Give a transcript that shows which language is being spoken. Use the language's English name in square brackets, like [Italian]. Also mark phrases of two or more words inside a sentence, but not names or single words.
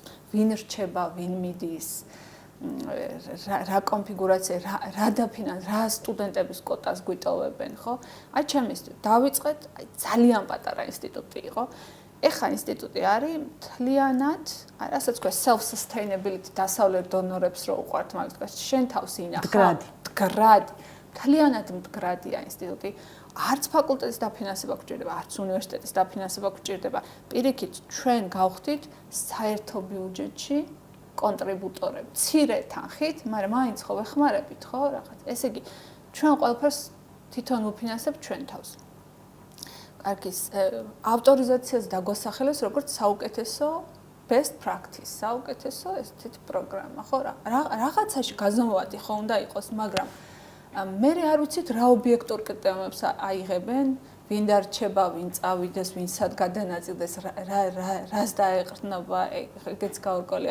[Georgian] ვინ რჩება, ვინ მიდის, რა კონფიგურაცია, რა დაფინანს, რა სტუდენტების კოტას გვიტოვებენ, ხო? აი ჩემი დავიწყეთ, აი ძალიან პატარა ინსტიტუტი იყო. ეხა ინსტიტუტი არის მთლიანად, რასაც ქვია [English] self sustainability [Georgian] დასავლეთ დონორებს რო უყვართ, მაგას თქვა შენ თავს ინახა. მდგრადი. მთლიანად მდგრადია ინსტიტუტი. არც ფაკულტეტის დაფინანსება გვჭირდება, არც უნივერსიტეტის დაფინანსება გვჭირდება. პირიქით, ჩვენ გავხდით საერთო ბიუჯეტში კონტრიბუტორები, მცირე თანხით, მაგრამ მაინც ხო ვეხმარებით, ხო, რაღაც. ესე იგი, ჩვენ ყველაფერს თვითონ ვფინანსებთ ჩვენ თავს. კარგი, ავტორიზაციას დაგვასახელეს როგორც საუკეთესო [English] best practice, [Georgian] საუკეთესო ესეთი პროგრამა, ხო რა. რაღაცაში გაზომვადი ხო უნდა იყოს, მაგრამ მე არ ვიცით რა ობიექტურ კრიტერიუმებს აიღებენ, ვინ დარჩება, ვინ წავიდეს, ვინ სად გადანაწილდეს, რას დაეყრდნობა, ეგეც გაურკვევლია.